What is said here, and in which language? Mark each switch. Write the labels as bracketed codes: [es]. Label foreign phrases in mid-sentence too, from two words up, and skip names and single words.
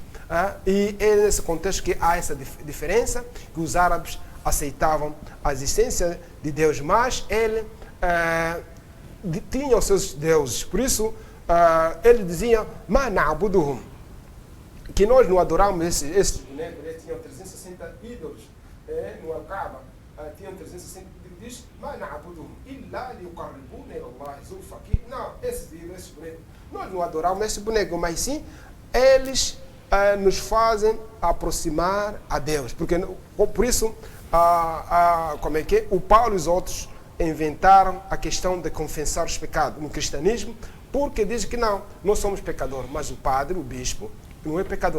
[pt] E é nesse contexto que há essa diferença, que os árabes aceitavam a existência de Deus, mas ele tinha os seus deuses. Por isso, ele dizia, [ar] ما نعبدهم, [pt] que nós não adoramos esses bonecos. Eles tinham 360 ídolos no Al-Kaaba, tinham 360 ídolos. Diz, [ar] ما نعبدهم إلا ليقربونا إلى الله زلفى. [pt] Não, esses ídolos, esses bonecos, nós não adoramos esses bonecos, mas sim, eles nos fazem aproximar a Deus. Porque, por isso, como é que o Paulo e os outros inventaram a questão de confessar os pecados no cristianismo, porque dizem que não, nós somos pecadores, mas o padre, o bispo, não é pecador.